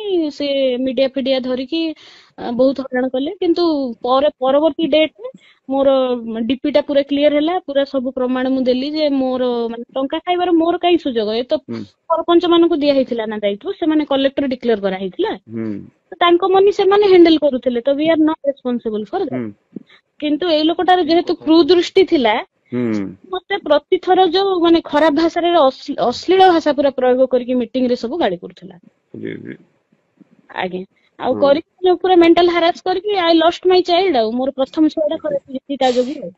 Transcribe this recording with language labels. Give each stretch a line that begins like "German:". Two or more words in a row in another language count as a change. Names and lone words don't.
Odia: ସେ ମିଡିଆ ଫିଡିଆ ଧରିକି ବହୁତ ହଇରାଣ କଲେ। କିନ୍ତୁ ପରବର୍ତ୍ତୀ ଡେଟରେ ମୋର ଡିପି ଟା ପୁରା କ୍ଲିୟର ହେଲା। ପୁରା ସବୁ ପ୍ରମାଣ ମୁଁ ଦେଲି ଯେ ମୋର ମାନେ ଟଙ୍କା ଖାଇବାର ମୋର କାଇଁ ସୁଯୋଗ? ଏ ତ ସରପଞ୍ଚ ମାନଙ୍କୁ ଦିଆ ହେଇଥିଲା ନା ଦାୟିତ୍ୱ, ସେମାନେ
English: collector declare
Odia: କରାହେଇଥିଲା। ତାଙ୍କ ମନି ସେମାନେ ହ୍ୟାଣ୍ଡେଲ କରୁଥିଲେ, ତ
English: we are not responsible for that.
Odia: କିନ୍ତୁ ଏଇ ଲୋକଟାର ଯେହେତୁ କ୍ରୁଦୃଷ୍ଟି ଥିଲା, ମତେ ପ୍ରତିଥର ଯୋଉ ମାନେ ଖରାପ ଭାଷାରେ ଅଶ୍ଳୀଳ ଭାଷା ପୁରା ପ୍ରୟୋଗ କରିକି ମିଟିଂ ରେ ସବୁ ଗାଳି କରୁଥିଲା। ଆଜ୍ଞା, ଆଉ କରିକି ପୁରା
English: mental harass
Odia: କରିକି
English: I lost my child.
Odia: ଆଉ ମୋର ପ୍ରଥମ ଛୁଆଟା ଖରାପ ହେଇଛି ତା ଯୋଗୁଁ।